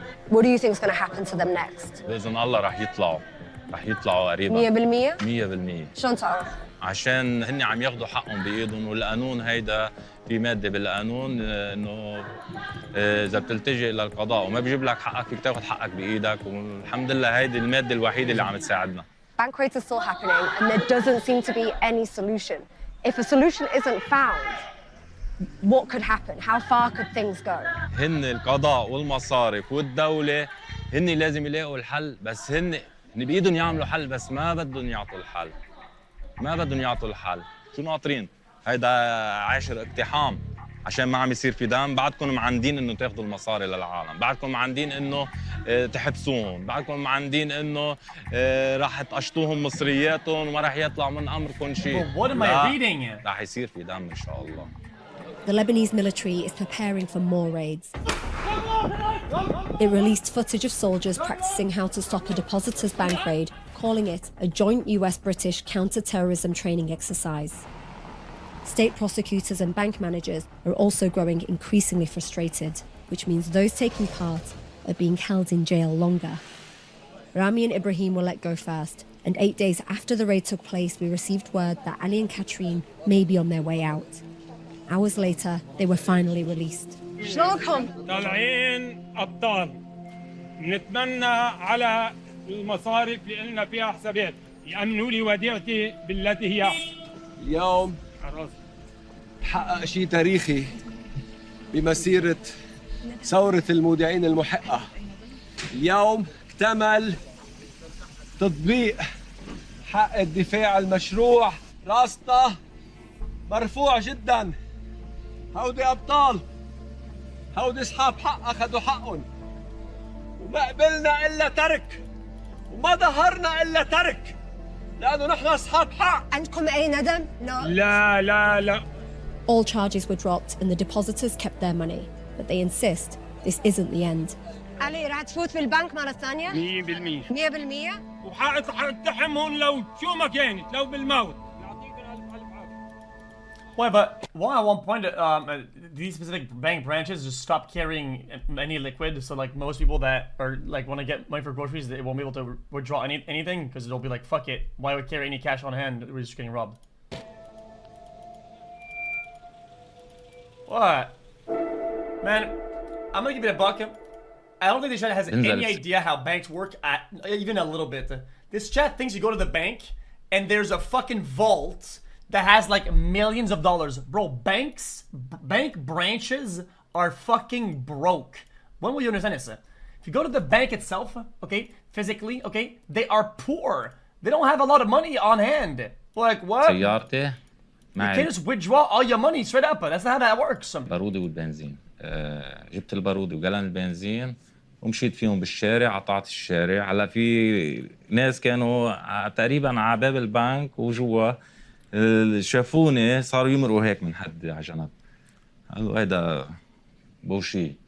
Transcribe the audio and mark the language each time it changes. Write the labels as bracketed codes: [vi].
[en] What do you think is going to happen to them next? [ar] بإذن الله رح يطلعوا قريبا. 100%؟ شلون تعرف؟ عشان هن عم ياخذوا حقهم بايدهم، والقانون هيدا في ماده بالقانون انه اذا بتلتجئ للقضاء وما بيجيب لك حقك فيك تاخذ حقك بايدك، والحمد لله هيدي الماده الوحيده اللي عم تساعدنا. [en] Bank raids are still happening and there doesn't seem to be any solution. If a solution isn't found, what could happen? How far could things go? [ar] هن القضاء والمصارف والدوله هن لازم يلاقوا الحل، بس هن بايدهم يعملوا حل بس ما بدهم يعطوا الحل. شو ناطرين؟ هيدا 10 اقتحام عشان ما عم يصير في دم. بعدكم معندين انه تاخذوا المصاري للعالم، بعدكم معندين انه تحبسوهم، بعدكم معندين انه راح تقشطوهم مصرياتهم وما راح يطلع من امركم شيء. [en] What am I reading? [ar] راح يصير في دم ان شاء الله. [en] The Lebanese military is preparing for more raids. It released footage of soldiers practicing how to stop a depositor's bank raid, calling it a joint US-British counter-terrorism training exercise. State prosecutors and bank managers are also growing increasingly frustrated, which means those taking part are being held in jail longer. Rami and Ibrahim were let go first, and 8 days after the raid took place, we received word that Ali and Katrine may be on their way out. Hours later, they were finally released. [ar] شلونكم؟ طالعين ابطال. بنتمنى على المصارف اللي لنا فيها حسابات يأمنوا لي وديعتي بالتي هي أحسن. اليوم تحقق شيء تاريخي بمسيرة ثورة المودعين المحقة. اليوم اكتمل تطبيق حق الدفاع المشروع. راسنا مرفوع جدا. هودي أبطال، هودي أصحاب حق أخذوا حقهم، وما قبلنا إلا ترك، وما ظهرنا إلا ترك، لأنه نحن أصحاب حق. عندكم أي ندم؟ لا لا لا. [en] All charges were dropped and the depositors kept their money, but they insist this isn't the end. [ar] علي راح تفوت بالبنك مرة ثانية؟ 100%. 100%؟ وحقتحمهم لو شو ما كانت، لو بالموت. [en] Why, but why at one point these specific bank branches just stop carrying any liquid, so like most people that are like want to get money for groceries, they won't be able to withdraw anything because they'll be like, fuck it, why would carry any cash on hand? We're just getting robbed. What? Man, I'm gonna give it a buck. I don't think this chat has any idea how banks work at even a little bit. This chat thinks you go to the bank and there's a fucking vault that has like millions of dollars. Bro, bank branches are fucking broke. When will you understand this? If you go to the bank itself, okay, physically, okay, they are poor. They don't have a lot of money on hand. Like what? [ar] سيارتي [en] You can't just withdraw all your money straight up. That's not how that works. [ar] البارودة والبنزين. جبت البارودة وجلان البنزين ومشيت فيهم بالشارع، قطعت الشارع. هلا في ناس كانوا تقريبا على باب البنك وجوا شافوني صاروا يمروا هيك من حد على جنب، قالوا هيدا بوشي.